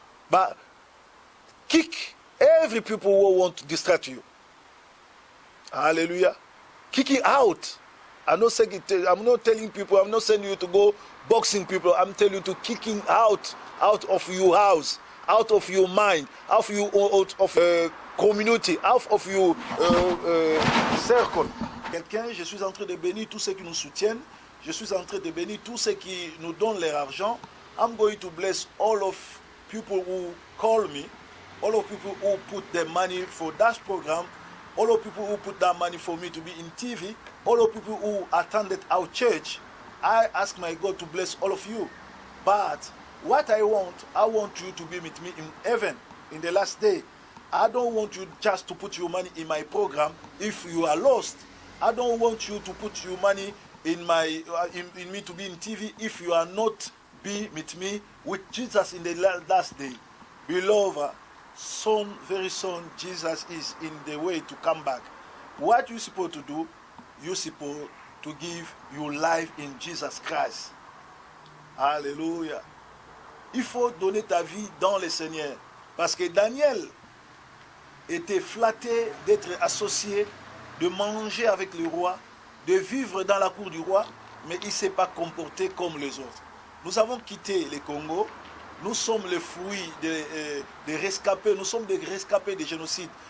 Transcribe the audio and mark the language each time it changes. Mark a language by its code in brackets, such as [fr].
[en] But kick every people who want to distract you. Hallelujah. Kick it out. I'm not telling people, I'm not sending you to go boxing people. I'm telling you to kick out of your house, out of your mind, out of community, half of your circle. [fr] Quelqu'un, je suis en train de bénir tous ceux qui nous soutiennent. Je suis en train de bénir tous ceux qui nous donnent leur argent. [en] I'm going to bless all of people who call me, all of people who put their money for that program, all of people who put that money for me to be in TV, all of people who attended our church. I ask my God to bless all of you. But what I want you to be with me in heaven in the last day. I don't want you just to put your money in my program if you are lost. I don't want you to put your money in my in me to be in TV if you are not be with me with Jesus in the last day. Beloved, soon, very soon, Jesus is in the way to come back. What you supposed to do? You supposed to give your life in Jesus Christ. Alléluia. [fr] Il faut donner ta vie dans le Seigneur. Parce que Daniel était flatté d'être associé, de manger avec le roi, de vivre dans la cour du roi, mais il ne s'est pas comporté comme les autres. Nous avons quitté le Congo, nous sommes les fruits des rescapés, nous sommes des rescapés des génocides.